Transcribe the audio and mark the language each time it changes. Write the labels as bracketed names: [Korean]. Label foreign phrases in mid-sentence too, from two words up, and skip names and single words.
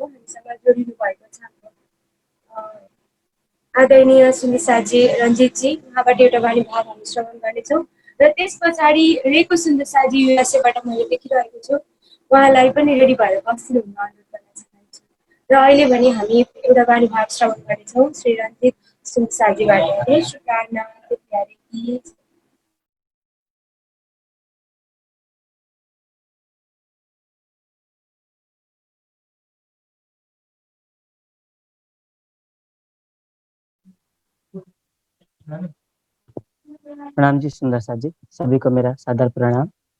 [Nepali] हामीसँग जोडिनु भएको छ आदरणीय सुन्देसाजी रञ्जितजी, उहाँबाट एउटा वाणी भाव हामी श्रवण गर्नेछौँ र त्यस पछाडि रेको सुन्देसाजी युएसएबाट मैले देखिरहेको छु, उहाँलाई पनि रेडी भएर बसिनु हुन अनुरोध गर्न चाहन्छु। र अहिले भने हामी एउटा वाणी भाव श्रवण गर्नेछौँ श्री रञ्जित सुन्देसाजीबाट। [Hindi] श्री प्राणनाथ प्यारे की जय। प्रणाम जी सुंदर साथ जी, सभी को मेरा सादर प्रणाम।